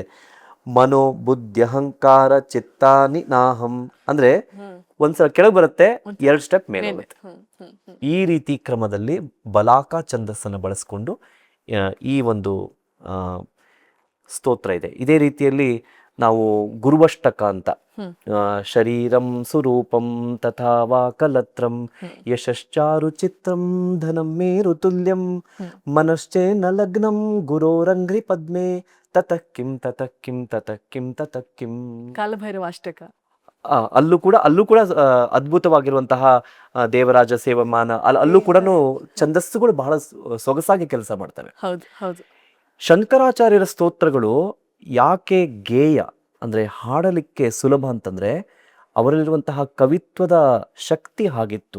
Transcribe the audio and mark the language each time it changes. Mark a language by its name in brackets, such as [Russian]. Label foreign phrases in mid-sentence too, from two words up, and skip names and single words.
[Sanskrit] ಮನೋ ಬುದ್ಧಿ ಅಹಂಕಾರ ಚಿತ್ತಾನಿ ನಾಹಂ [Kannada] ಅಂದ್ರೆ ಒಂದ್ಸಲ ಕೆಳಗೆ ಬರುತ್ತೆ, 2 ಸ್ಟೆಪ್ ಮೇಲೆ ಹೋಗುತ್ತೆ. ಈ ರೀತಿ ಕ್ರಮದಲ್ಲಿ ಬಲಾಕ ಛಂದಸ್ಸನ್ನು ಬಳಸ್ಕೊಂಡು ಈ ಒಂದು ಸ್ತೋತ್ರ ಇದೆ. ಇದೇ ರೀತಿಯಲ್ಲಿ ನಾವು ಗುರುವಷ್ಟಕ ಅಂತ, [Sanskrit] ಶರೀರಂ ಸುರೂಪಂ ತಥಾ ವಾ ಕಲತ್ರಂ ಯಶಶ್ಚಾರು ಚಿತ್ರಂ ಧನಂ ಮೇರು ತುಲ್ಯಂ ಮನಶ್ಚೇನ ಲಗ್ನಂ ಗುರೋರಂಘ್ರಿ ಪದ್ಮೆ ತತಕ್ಕಿಂ ತತಕ್ಕಿಂ ತತಕ್ಕಿಂ ತತಕ್ಕಿಂ. [Kannada] ಕಾಲಭೈರವಾಷ್ಟಕ. ಅಲ್ಲೂ ಕೂಡ ಅದ್ಭುತವಾಗಿರುವಂತಹ [Sanskrit] ದೇವರಾಜ ಸೇವಮಾನ, [Kannada] ಅಲ್ಲೂ ಕೂಡ ಛಂದಸ್ಸುಗಳು ಬಹಳ ಸೊಗಸಾಗಿ ಕೆಲಸ ಮಾಡ್ತವೆ. ಶಂಕರಾಚಾರ್ಯರ ಸ್ತೋತ್ರಗಳು ಯಾಕೆ ಗೇಯ ಅಂದ್ರೆ ಹಾಡಲಿಕ್ಕೆ ಸುಲಭ ಅಂತಂದ್ರೆ, ಅವರಲ್ಲಿರುವಂತಹ ಕವಿತ್ವದ ಶಕ್ತಿ ಹಾಗಿತ್ತು.